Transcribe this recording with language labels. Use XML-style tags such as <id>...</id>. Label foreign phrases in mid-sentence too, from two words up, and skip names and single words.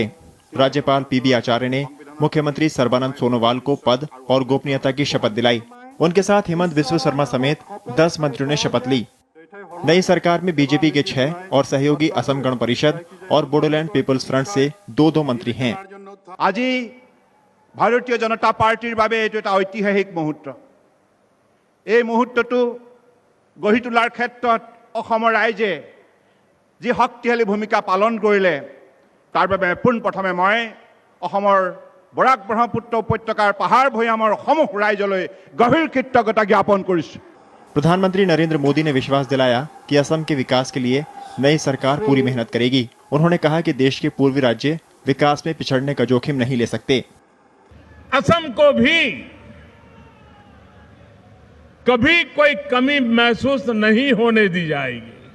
<hi>राज्यपाल पीबी आचार्य ने मुख्यमंत्री सर्बानंद सोनोवाल को पद और गोपनीयता की शपथ दिलाई। उनके साथ हेमंत बिस्वा शर्मा समेत 10 मंत्रियों ने शपथ ली। नई सरकार में बीजेपी के 6 और सहयोगी असम गण परिषद और बोडोलैंड पीपल्स फ्रंट से 2-2 मंत्री हैं।</hi> <as>আজ ভাৰতীয় জনতা পাৰ্টীৰ বাৰে এটু এটা ঐতিহাসিক মুহূৰ্ত। এই মুহূৰ্তটো গঢ়ি তোলাৰ ক্ষেত্ৰত অসমৰ ৰাইজে যি শক্তিশালী ভূমিকা পালন কৰিলে তাৰ বাবে পোনপ্ৰথমে মই অসমৰ বৰাক ব্ৰহ্মপুত্ৰ উপত্যকাৰ পাহাৰ ভৈয়ামৰ সমূহ ৰাইজলৈ গভীৰ কৃতজ্ঞতা জ্ঞাপন কৰিছোঁ।</as> <hi>प्रधानमंत्री नरेंद्र मोदी ने विश्वास दिलाया कि असम के विकास के लिए नई सरकार पूरी मेहनत करेगी। उन्होंने कहा कि देश के पूर्वी राज्य विकास में पिछड़ने का जोखिम नहीं ले सकते। असम को भी कभी कोई कमी महसूस नहीं होने दी जाएगी।</hi>